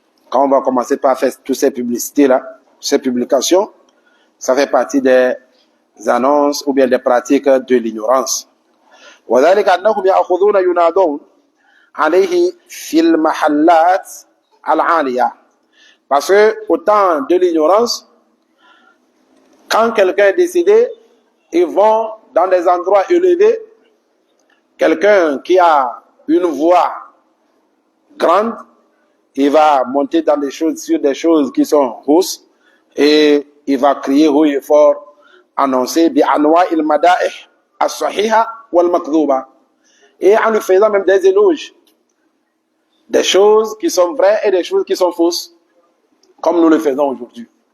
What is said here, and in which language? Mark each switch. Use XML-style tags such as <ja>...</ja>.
<fr>Quand on va commencer par faire toutes ces publicités-là, ces publications, ça fait partie des annonces ou bien des pratiques de l'ignorance.</fr> <ar>وذلك أنهم يأخذون ينادون عليه في المحلات العالية.</ar> <fr>Parce que au temps de l'ignorance, quand quelqu'un est décédé, ils vont dans des endroits élevés. Quelqu'un qui a une voix grande, il va monter dans des choses, sur des choses qui sont hausses, et il va crier haut et fort, annoncer</fr> <ar>bi anwa il mada'ih as-sahiha wal makdhuba,</ar> <fr>et en lui faisant même des éloges, des choses qui sont vraies et des choses qui sont fausses, comme nous le faisons aujourd'hui.</fr>